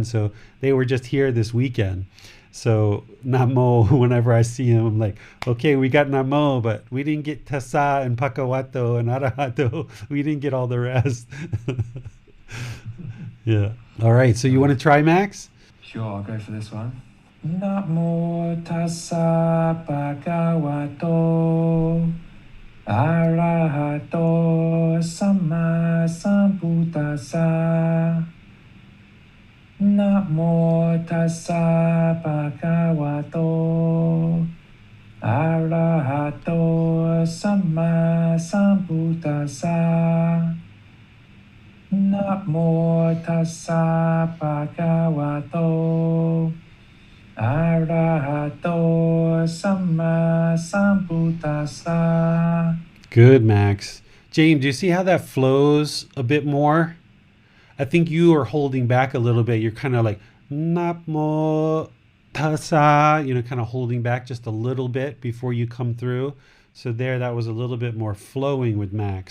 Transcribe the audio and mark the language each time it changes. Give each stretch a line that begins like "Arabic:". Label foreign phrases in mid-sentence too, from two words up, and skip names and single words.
English: So they were just here this weekend. So Namo, whenever I see him, I'm like, okay, we got Namo, but we didn't get Tassa and Pakawato and Arahato. We didn't get all the rest. Yeah. All right. So you want to try, Max? Sure, I'll go for this one.
Pali: Namo tassa bhagavato arahato samma sambuddhassa. Namo tassa bhagavato arahato samma sambuddhassa. Namo tassa bhagavato arahato samma sambuddhassa.
English: Good, Max. James, do you see how that flows a bit more? I think you are holding back a little bit. You're kind of like,
Pali: Namo tassa,
English: kind of holding back just a little bit before you come through. So that was a little bit more flowing with Max.